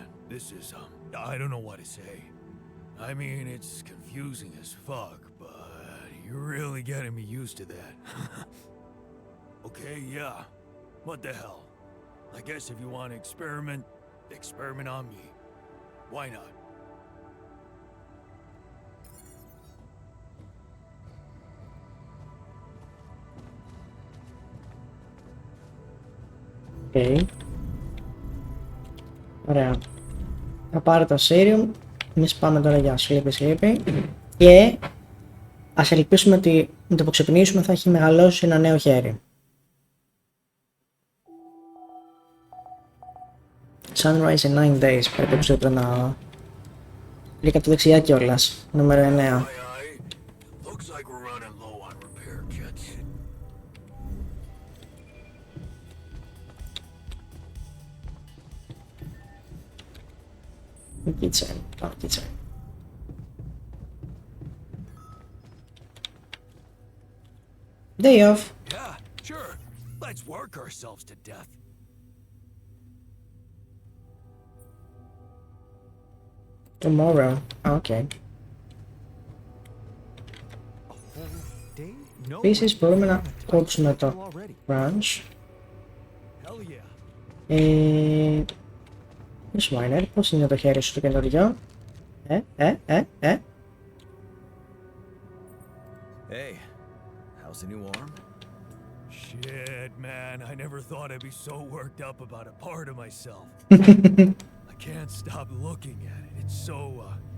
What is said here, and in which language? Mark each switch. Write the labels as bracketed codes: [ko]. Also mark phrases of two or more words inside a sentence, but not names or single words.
[en] This is, I don't know what to say. I mean, it's confusing as fuck, but you're really getting me used to that. Okay, yeah. What the hell? I guess if you want to experiment on me. Why not? Okay. [el] Ωραία. Θα πάρω το serum. Εμείς πάμε τώρα για sleepy. Και ας ελπίσουμε ότι με το που ξυπνήσουμε θα έχει μεγαλώσει ένα νέο χέρι. [en] Sunrise in 9 days. [el] Πρέπει να... Λίγα από τη δεξιά κιόλας. Νούμερο 9. [en] Looks like we're running low on repair kits. [el] Kitchen. Πάμε kitchen. [en] Day off. Yeah, sure. Let's work ourselves to death. Tomorrow. Okay. [el] Επίσης μπορούμε να κόψουμε το branch. Μισό Μάινερ, πώς είναι το χέρι σου το καινούριο? [en] Hey, how's the new arm? Shit, man, I never thought I'd be so worked up about a part of myself. I can't stop looking at it.